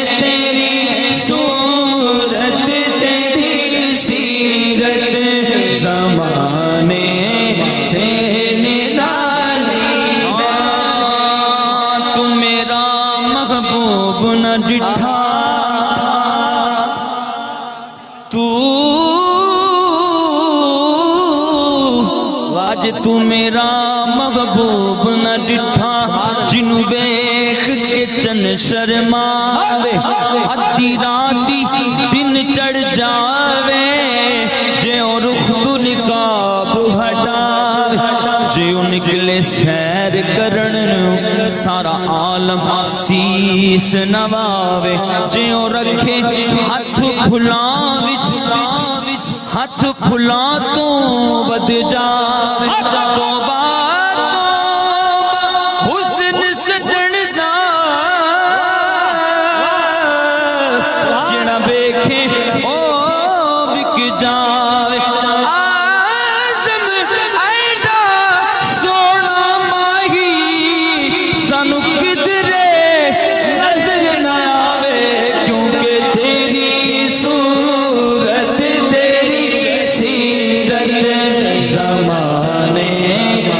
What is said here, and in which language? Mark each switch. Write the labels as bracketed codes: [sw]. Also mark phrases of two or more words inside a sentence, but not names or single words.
[ur] تیری صورت تیری سیرت زمانے سے نرالی ہے. [pa] تو میرا محبوب نہ ڈٹھا آج تو میرا محبوب نہ ڈٹھا جنوں ویکھ کے چن شرماوے. ادھی راتی دن چڑھ جاوے جے او رخ تو نقاب ہٹاوے. جے او نکلے سیر کرن سارا عالم سیس نواوے. جے او رکھے ہاتھ کھلا وچ ہاتھ کھلا تو بد جاوے. توبہ حسن سجن دا جڑا ویکھے او وک جاوے. آزم ایڈا سونا ماہی سانو کدرے نظر نہ آوے. [ur] کیونکہ تیری صورت تیری سیرت زمانے